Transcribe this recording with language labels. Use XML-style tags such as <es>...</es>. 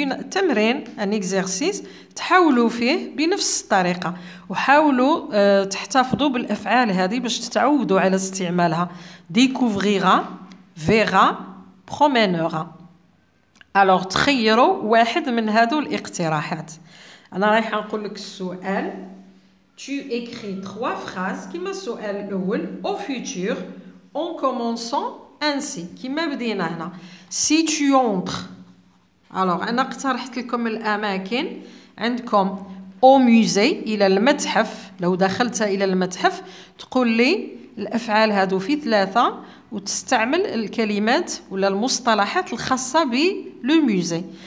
<ar>تمرين ان اكزرسيس تحاولوا فيه بنفس الطريقه وحاولوا تحتفظوا بالافعال هذه باش تتعودوا على استعمالها</ar> <fr>découvrira verra promènera</fr> <ar>alors تخيروا واحد من هذو الاقتراحات انا رايحه نقول لك السؤال</ar> <fr>tu écris 3 phrases</fr> <ar>كما السؤال الأول</ar> <fr>au futur en commençant ainsi</fr> <ar>كما بدينا هنا.</ar> <fr>Si tu entres, alors</fr> <ar>أنا اقترحت لكم الأماكن عندكم</ar> <fr>au musée</fr> <ar>إلى المتحف. لو دخلت إلى المتحف تقول لي الأفعال هادو في 3 وتستعمل الكلمات ولا المصطلحات الخاصة بلو ميوزي.</ar>